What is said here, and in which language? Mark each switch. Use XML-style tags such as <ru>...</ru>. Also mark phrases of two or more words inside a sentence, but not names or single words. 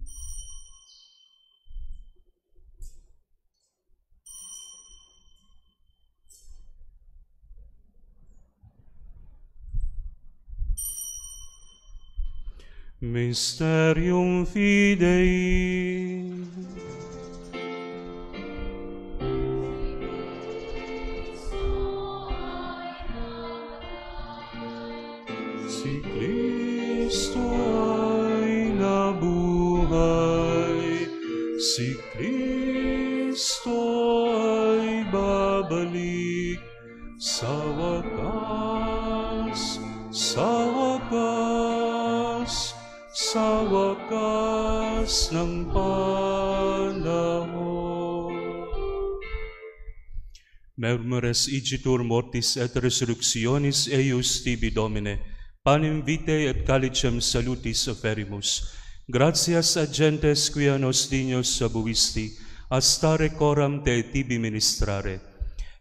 <la>Mysterium Fidei.</la> <tl>Si Cristo ay nabuhay, si Cristo ay babalik, sa wakas, sa wakas ng panahon.</tl> <la>Murmures igitur mortis et resurrectionis eius tibi Domine, panem vitae et calicem salutis oferimus. Gratias agentes quia nos dignos abuisti, astare coram te tibi ministrare.</la>